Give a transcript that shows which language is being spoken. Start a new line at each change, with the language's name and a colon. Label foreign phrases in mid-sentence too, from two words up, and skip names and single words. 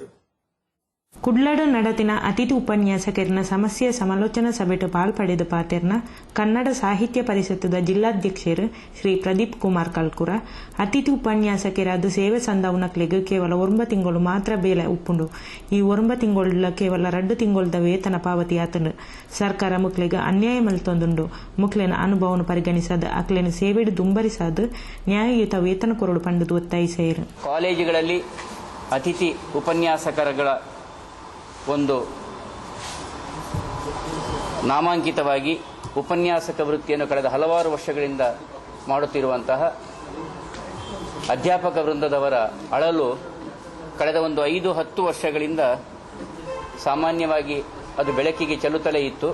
Tulu: ಕುಡ್ಲಡ್ ನಡತಿನ ಅತಿಥಿ ಉಪನ್ಯಾಸಕರಿನ ಸಮಸ್ಯೆ ಸಮಾಲೋಚನಾ ಸಭೆಟ್ ಪಾಲ್ಪಡೆದ ಪಾತೆರ್ನ ಕನ್ನಡ ಸಾಹಿತ್ಯ ಪರಿಷತ್ತದ ಜಿಲ್ಲಾಧ್ಯಕ್ಷರು ಶ್ರೀ ಪ್ರದೀಪ್ ಕುಮಾರ್ ಕಲ್ಕುರ ಅತಿಥಿ ಉಪನ್ಯಾಸಕರಾದ ಸೇವೆ ಸಂದಾವನಕ್ಲೆಗ್ ಕೇವಲ 9 ತಿಂಗಳು ಮಾತ್ರ ಬೇಲೆ ಉಪ್ಪುಂಡು. ಈ 9 ತಿಂಗಳ ಕೇವಲ 2 ತಿಂಗಳದ ವೇತನ ಪಾವತಿ ಆತನು ಸರ್ಕಾರ ಮುಕ್ಲೆಗ್ ಅನ್ಯಾಯ ಮಲ್ತೊಂದುಂಡು. ಮುಕ್ಲೆನ ಅನುಭವವನ್ನು ಪರಿಗಣಿಸದ ಅಕ್ಲೆನ ಸೇವೆಡು ದುಂಬರಿಸಾದ ನ್ಯಾಯಯುತ ವೇತನ ಕೊರಡು ಪಂಡದು ಒತ್ತಾಯಿಸಿದರು.
Kannada: ಕಾಲೇಜುಗಳಲ್ಲಿ ಅತಿಥಿ ಉಪನ್ಯಾಸಕರುಗಳ ಒಂದು ನಾಮಾಂಕಿತವಾಗಿ ಉಪನ್ಯಾಸಕ ವೃತ್ತಿಯನ್ನು ಕಳೆದ ಹಲವಾರು ವರ್ಷಗಳಿಂದ ಮಾಡುತ್ತಿರುವಂತಹ ಅಧ್ಯಾಪಕ ವೃಂದದವರ ಅಳಲು ಕಳೆದ ಒಂದು 5-10 ವರ್ಷಗಳಿಂದ ಸಾಮಾನ್ಯವಾಗಿ ಅದು ಬೆಳಕಿಗೆ ಚೆಲ್ಲುತ್ತಲೇ ಇತ್ತು.